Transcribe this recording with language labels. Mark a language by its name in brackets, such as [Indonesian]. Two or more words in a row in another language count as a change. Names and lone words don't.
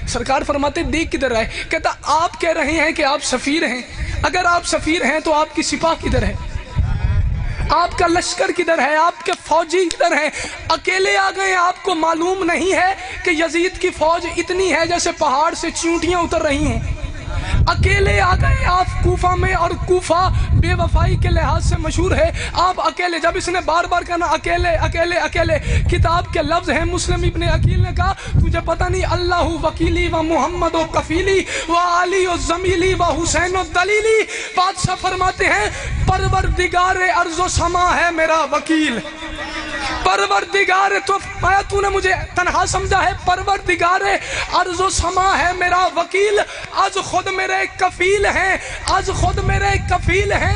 [Urdu] سرکار فرماتے دیکھ کدھر آئے، کہتا آپ کہہ رہے ہیں کہ آپ سفیر ہیں، اگر آپ سفیر ہیں تو آپ کی سپاہ کدھر ہے، آپ کا لشکر کدھر ہے، آپ کے فوجی کدھر ہیں، اکیلے آ گئے، آپ کو معلوم نہیں ہے کہ یزید کی فوج اتنی ہے جیسے پہاڑ سے چونٹیاں اتر رہی ہیں، اکیلے آ گئے آپ کوفہ میں، اور کوفہ بے وفائی کے لحاظ سے مشہور ہے. آپ اکیلے، جب اس نے بار بار کہا نا اکیلے اکیلے اکیلے، کتاب کے لفظ ہیں. مسلم ابن عقیل نے کہا تجھے پتہ نہیں [Arabic] اللہ وکیلی و محمد و کفیلی و علی و زمیلی و حسین و دلیلی. [Urdu] بادشاہ فرماتے ہیں پروردگار ارض و سما ہے میرا وکیل. پروردگار، تو نے مجھے تنہا سمجھا ہے، پروردگار ارض و سما ہے میرا وکیل. از خود میرے کفیل ہیں، از خود میرے کفیل ہیں.